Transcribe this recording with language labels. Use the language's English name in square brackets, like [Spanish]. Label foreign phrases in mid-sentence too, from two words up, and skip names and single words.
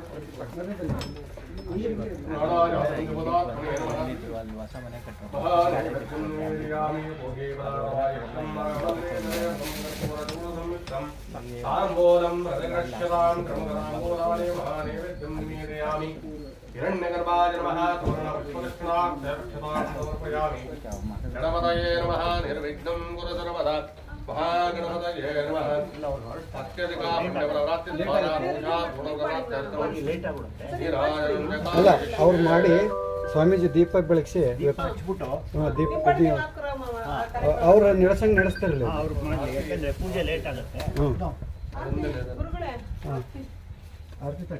[Sanskrit] प्राणाय भूतात्मने नमः महानैवेद्यं निवेदयामि भोगे पदार्थाय ताम्बूलं प्रतिगृह्यतां क्रमकराम्बूलानि महानैवेद्यं निवेदयामि हिरण्यगर्भाय नमः तोरणपुष्पदक्षिणां समर्पयामि गणपतये नमः निर्विघ्नं कुरु सर्वदा महागणपतये नमः अत्यधिका पुण्यप्रवृत्तिद्वारा पूजा [Kannada] ಅಲ್ಲ ಅವ್ರು ಮಾಡಿ ಸ್ವಾಮೀಜಿ ದೀಪ ಬೆಳಗಿಸಿ ದೀಪ ಅವ್ರ ನಡೆಸಂಗ್ ನಡೆಸ್ತಾರಲ್ಲ ಅವ್ರು ಮಾಡಲಿ, ಯಾಕಂದ್ರೆ ಪೂಜೆ ಲೇಟ್ ಆಗುತ್ತೆ. ಆರತಿ ತಟ್ಟೆ